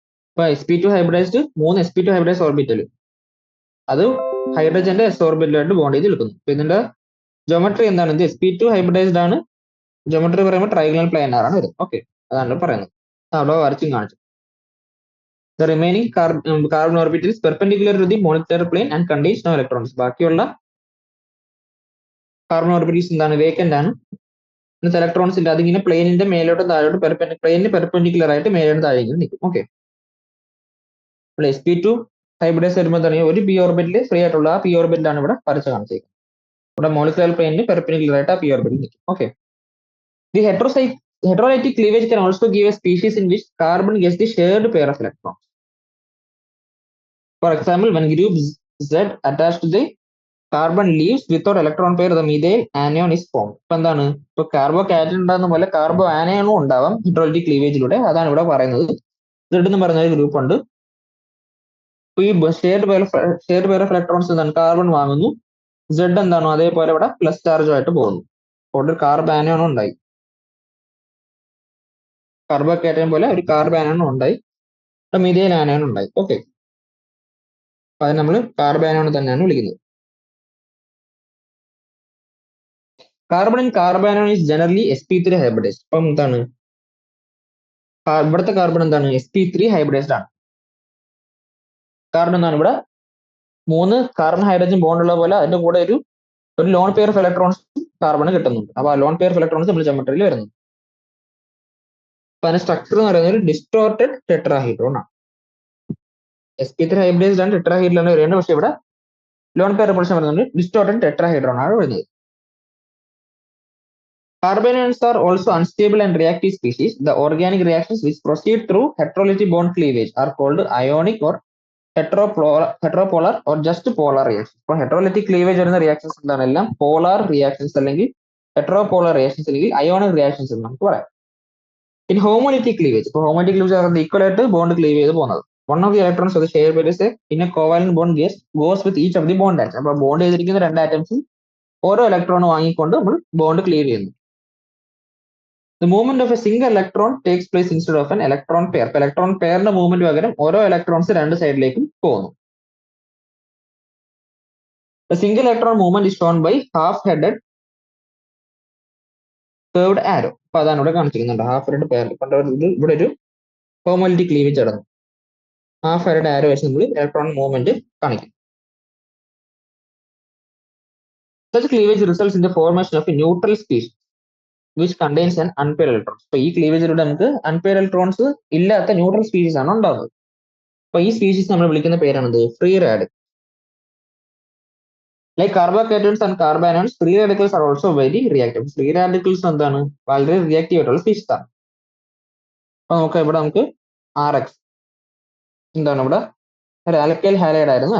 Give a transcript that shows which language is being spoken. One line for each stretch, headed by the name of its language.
Malayalam: ഇപ്പൊ sp2 hybridised 3 sp2 hybridise ഓർബിറ്റലും അത് ഹൈഡ്രജന്റെ s ഓർബിറ്റലുമായിട്ട് bond ചെയ്ത് നിൽക്കുന്നു. അപ്പൊ ഇതിന്റെ ജോമെട്രി എന്താണ്? ഇത് sp2 ഹൈബ്രിഡൈസ്ഡ് ആണ്. ജോമെട്രി പറയുമ്പോൾ ട്രൈഗണൽ പ്ലാനർ ആണ് വരുന്നത്. ഓക്കെ, അതാണ് പറയുന്നത്. അവിടെ വരച്ചും കാണിച്ചു.
English: The remaining carbon orbital is perpendicular to the molecular plane and contains no electrons.
Malayalam: ബാക്കിയുള്ള കാർബൺ ഓർബിറ്റൽസ് എന്താണ്? വേക്കന്റ് ആണ്, ഇലക്ട്രോൺസ് ഇല്ല. അതിങ്ങനെ പ്ലെയിനിന്റെ മേലോട്ടും താഴോട്ടും പ്ലെയിനിന് പെർപെൻഡിക്കുലർ ആയിട്ട് മേലോട്ട് താഴേക്കും നിൽക്കും. ഓക്കെ, ഇവിടെ sp2 ഹൈബ്രിഡൈസ് വരുമ്പോൾ തന്നെ ഒരു p ഓർബിറ്റിൽ ഫ്രീ ആയിട്ടുള്ള ആ p ഓർബിറ്റിലാണ് ഇവിടെ വരച്ച് കാണിച്ചേക്കുന്നത്. ഇവിടെ മോളിക്കുലർ പ്ലെയിനിന് പെർപെൻഡിക്കുലർ ആയിട്ട് ആ p ഓർബിറ്റിൽ നിൽക്കും.
English: Okay, the heterolytic cleavage can also give a species in which carbon gets the shared pair of electrons. For example, when group Z attached to the carbon leaves without electron pair, the methyl anion is formed.
Malayalam: ഇപ്പൊ എന്താണ്? ഇപ്പൊ കാർബോകാറ്റോൺ ഉണ്ടാകുന്ന പോലെ carbo ആനയോണും ഉണ്ടാവാം ഹെറ്ററോലിറ്റിക് ക്ലീവേജിലൂടെ. അതാണ് ഇവിടെ പറയുന്നത്. Z എന്ന് പറയുന്ന ഒരു ഗ്രൂപ്പ് ഉണ്ട്. ഈ ഷെയർഡ് പെയർ ഓഫ് ഇലക്ട്രോൺസ് എന്താണ്? കാർബൺ വാങ്ങുന്നു, Z എന്താണോ അതേപോലെ ഇവിടെ പ്ലസ് ചാർജുമായിട്ട് പോകുന്നു. അപ്പോൾ ഒരു കാർബോ ആനയോണും ഉണ്ടായി, കാർബോകാറ്റോൺ പോലെ ഒരു കാർബോ ആനയോണും ഉണ്ടായി, മിഥൈൽ ആനയോണും ഉണ്ടായി. ഓക്കെ, അത് നമ്മൾ കാർബോ ആനയോൺ തന്നെയാണ് വിളിക്കുന്നത്.
English: Carbon and carbanion is generally sp3 hybridised.
Malayalam: അപ്പം എന്താണ് ഇവിടുത്തെ കാർബൺ എന്താണ്? sp3 ഹൈബ്രിഡൈസ്ഡ് ആണ്. കാരണം എന്താണ്? ഇവിടെ 3 കാർബൺ ഹൈഡ്രജൻ ബോണ്ട് ഉള്ള പോലെ അതിന്റെ കൂടെ ഒരു lone pair of electrons carbon കിട്ടുന്നുണ്ട്. അപ്പൊ ആ ലോൺ പെയർ ഓഫ് ഇലക്ട്രോൺസ് നമ്മൾ ജോമെട്രിയിൽ വരുന്നു. അപ്പൊ അതിന്റെ സ്ട്രക്ചർ എന്ന് പറയുന്നത് ഒരു ഡിസ്റ്റോർട്ടഡ് ടെട്രാഹീഡ്രോൺ ആണ്. sp3 ഹൈബ്രിഡൈസ്ഡ് ആണ്, ടെട്രാഹീഡ്രോൺ ആണ് വരുന്നത്. പക്ഷെ ഇവിടെ ലോൺ പെയർ പ്രൊപ്പോർഷൻ വരുന്നുണ്ട്, ഡിസ്റ്റോർട്ടഡ് ടെട്രാഹീഡ്രോൺ ആണ് വരുന്നത്.
English: Carbanions are also unstable and reactive species. The organic reactions which proceed through heterolytic bond cleavage are called ionic or heteropolar or just polar reactions.
Malayalam: ഇപ്പോൾ heterolytic cleavage വരുന്ന reactions എന്താണ്? എല്ലാം polar reactions അല്ലെങ്കിൽ heteropolar reactions അല്ലെങ്കിൽ ionic reactions എന്ന് നമുക്ക് പറയാം.
English: In homolytic cleavage,
Malayalam: ഇപ്പോൾ homolytic cleavage ഈക്വൽ ആയിട്ട് ബോണ്ട് ക്ലീവ് ചെയ്ത് പോകുന്നത്.
English: One of the electrons of the shared pair is in a covalent bond goes with each of the bond atoms.
Malayalam: അപ്പോൾ bond ചെയ്തിരിക്കുന്ന രണ്ട് ആറ്റംസും ഓരോ ഇലക്ട്രോൺ വാങ്ങിക്കൊണ്ട് നമ്മൾ ബോണ്ട് ക്ലീവ് ചെയ്യുന്നു.
English: The movement of a single electron takes place instead of an electron pair.
Malayalam: അപ്പോൾ electron പെയറിന്റെ movement പകരം ഓരോ ഇലക്ട്രോൺസ് രണ്ട് സൈഡിലേക്കും പോകുന്നു.
English: The single electron movement is shown by half-headed curved arrow.
Malayalam: അപ്പൊ അതാണ് ഇവിടെ കാണിച്ചിരിക്കുന്നുണ്ട്. ഹാഫ് ഹെഡഡ് പെയർ ഇവിടെ ഒരു ഹോമോലിറ്റിക് ക്ലീവേജ് നടന്നു. ഹാഫ് ഹെഡഡ് ആരോ വെച്ച് നമ്മൾ ഇലക്ട്രോൺ മൂവ്മെന്റ് കാണിക്കും.
English: Such cleavage results in the formation of a neutral species which contains an unpaired electrons.
Malayalam: അപ്പൊ ഈ ക്ലീവേജിലൂടെ നമുക്ക് അൺപെയർ ഇലക്ട്രോൺസ് ഇല്ലാത്ത ന്യൂട്രൽ സ്പീഷീസ് ആണ് ഉണ്ടാകുന്നത്. അപ്പൊ ഈ സ്പീഷീസ് നമ്മൾ വിളിക്കുന്ന പേരാണെന്ത്? Free radical.
English: Like carbocations and carbanions, free radicals are also very reactive.
Malayalam: Free radicals എന്താണ്? വളരെ റിയാക്റ്റീവ് ആയിട്ടുള്ള സ്പീഷീസ് ആണ്. അപ്പൊ നമുക്ക് RX എന്താണ് ഇവിടെ ഒരു ആൽക്കൈൽ ഹാലൈഡ് ആയിരുന്നു.